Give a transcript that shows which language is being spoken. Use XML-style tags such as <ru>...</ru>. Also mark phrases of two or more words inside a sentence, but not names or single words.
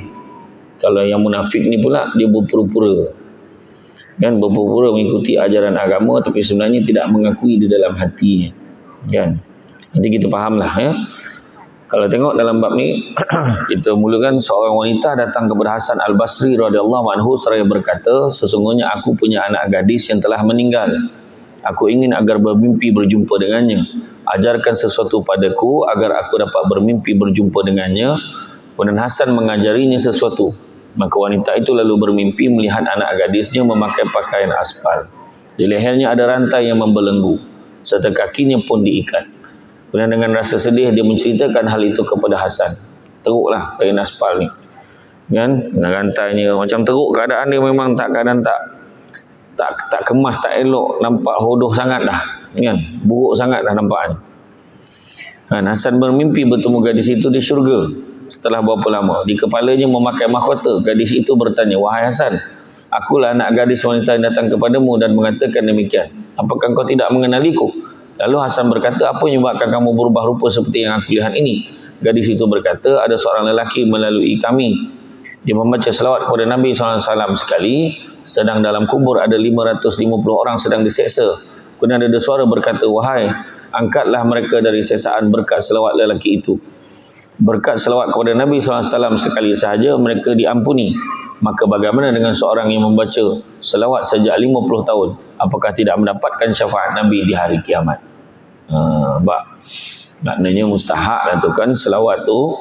<ms>Kalau yang munafik ni pula dia berpura-pura kan, berpura-pura mengikuti ajaran agama tapi sebenarnya tidak mengakui di dalam hatinya kan. Nanti kita fahamlah ya. Kalau tengok dalam bab ni kita mulakan seorang wanita datang kepada Hasan Al-Basri</ms> <ar>رضي الله عنه</ar> <ms>seraya berkata, sesungguhnya aku punya anak gadis yang telah meninggal. Aku ingin agar bermimpi berjumpa dengannya. Ajarkan sesuatu padaku agar aku dapat bermimpi berjumpa dengannya. Kemudian Hasan mengajarinya sesuatu. Maka wanita itu lalu bermimpi melihat anak gadisnya memakai pakaian aspal. Di lehernya ada rantai yang membelenggu, serta kakinya pun diikat. Kemudian dengan rasa sedih dia menceritakan hal itu kepada Hasan. Teruklah pakaian aspal ni kan, dengan rantainya macam teruk keadaan dia, memang keadaan tak kemas, tak elok, nampak hodoh sangat dah kan, buruk sangat dah nampaknya. Hasan bermimpi bertemu gadis itu di syurga. Setelah berapa lama, di kepalanya memakai mahkota. Gadis itu bertanya, wahai Hasan, akulah anak gadis wanita yang datang kepadamu dan mengatakan demikian. Apakah kau tidak mengenaliku? Lalu Hasan berkata, apa yang menyebabkan kamu berubah rupa seperti yang aku lihat ini? Gadis itu berkata, ada seorang lelaki melalui kami. Dia membaca selawat kepada Nabi SAW sekali, sedang dalam kubur ada 550 orang sedang diseksa. Kemudian ada suara berkata, wahai, angkatlah mereka dari seksaan berkat selawat lelaki itu. Berkat selawat kepada Nabi SAW sekali sahaja mereka diampuni. Maka bagaimana dengan seorang yang membaca selawat sejak 50 tahun? Apakah tidak mendapatkan syafaat Nabi di hari kiamat? Maknanya mustahak lah tu kan selawat tu.</ms>